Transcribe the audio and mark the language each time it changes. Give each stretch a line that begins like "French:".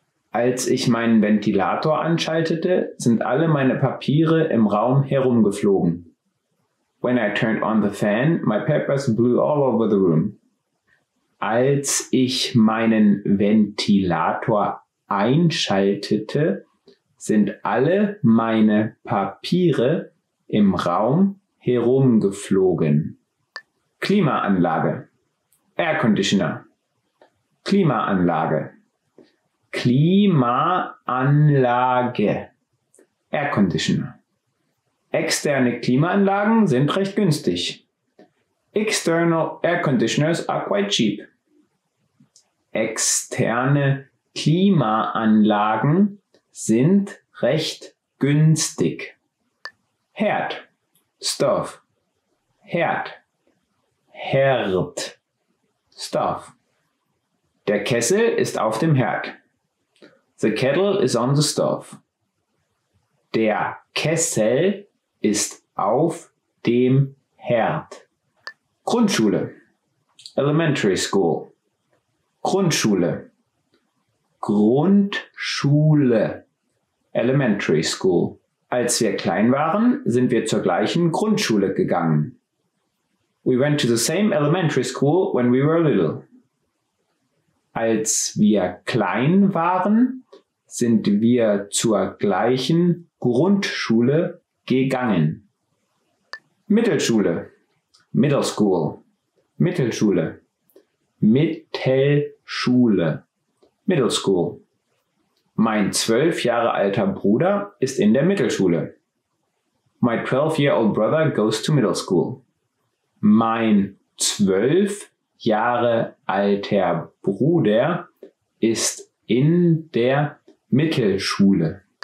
German: Als ich meinen Ventilator anschaltete, sind alle meine Papiere im Raum herumgeflogen.
English: When I turned on the fan, my papers blew all over the room.
German: Als ich meinen Ventilator einschaltete, sind alle meine Papiere im Raum herumgeflogen. Klimaanlage.
English: Air Conditioner.
German: Klimaanlage. Klimaanlage.
English: Air Conditioner.
German: Externe Klimaanlagen sind recht günstig.
English: External air conditioners are quite cheap.
German: Externe Klimaanlagen sind recht günstig. Herd.
English: Stove.
German: Herd. Herd. Stove. Der Kessel ist auf dem Herd.
English: The kettle is on the stove.
German: Der Kessel ist auf dem Herd. Grundschule.
English: Elementary school.
German: Grundschule. Grundschule.
English: Elementary school.
German: Als wir klein waren, sind wir zur gleichen Grundschule gegangen.
English: We went to the same elementary school when we were little.
German: Als wir klein waren, sind wir zur gleichen Grundschule gegangen. Mittelschule.
English: Middle school.
German: Mittelschule. Mittelschule.
English: Middle school.
German: Mein 12 Jahre alter Bruder ist in der Mittelschule.
English: My 12-year-old brother goes to middle school.
German: Mein 12 Jahre alter Bruder ist in der Mittelschule.